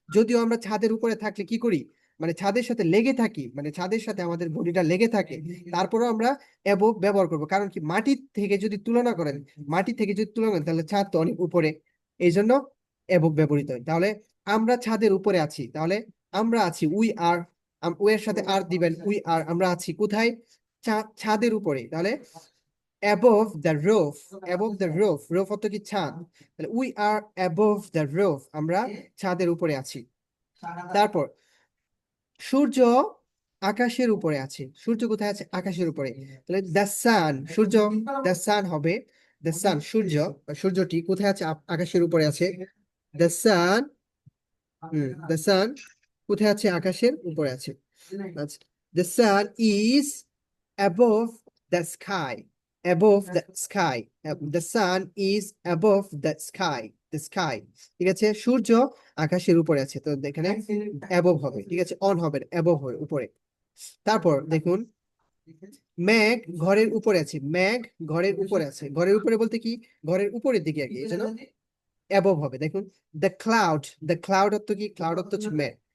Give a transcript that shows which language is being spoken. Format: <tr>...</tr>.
<bn>যদিও আমরা ছাদের উপরে থাকলে কি করি, মানে ছাদের সাথে লেগে থাকি, মানে ছাদের সাথে আমাদের বডিটা লেগে থাকে, তারপরেও আমরা অ্যাবভ ব্যবহার করবো। কারণ কি, মাটির থেকে যদি তুলনা করেন, মাটি থেকে যদি তুলনা করেন তাহলে ছাদ তো অনেক উপরে, এই জন্য অ্যাবভ ব্যবহৃত হয়। তাহলে আমরা ছাদের উপরে আছি, তাহলে আমরা আছি,</bn> <en>we are,</en> <bn>উই এর সাথে আর দিবেন, উই আর, আমরা আছি কোথায়? ছাদের উপরে। তাহলে</bn> <en>above the roof, above the roof,</en> <bn>roof অর্থ কি? ছাদ।</bn> <en>তাহলে we are above the roof,</en> <bn>আমরা ছাদের উপরে আছি। তারপর সূর্য আকাশের উপরে আছে। সূর্য কোথায় আছে? আকাশের উপরে। তাহলে the sun, Surya, the sun হবে, দ্য সান সূর্য, সূর্যটি কোথায় আছে? আকাশের উপরে আছে। দ্য সান, দ্য সান কোথায় আছে? আকাশের উপরে আছে।</bn> <en>আচ্ছা, the sun is above the sky, above the sky, the sun is above the sky, the sky, ঠিক আছে?</en> <bn>সূর্য আকাশের উপরে আছে, তো এখানে above হবে, ঠিক আছে? অন হবে, above হবে, উপরে। তারপর দেখুন মেঘ ঘরের উপরে আছে, মেঘ ঘরের উপরে আছে। ঘরের উপরে বলতে কি? ঘরের উপরের দিকে আর কি, এই জন্য above হবে। দেখুন দ্য ক্লাউড, দ্য ক্লাউড অর্থ কি? ক্লাউড অর্থ হচ্ছে মেঘ।</bn>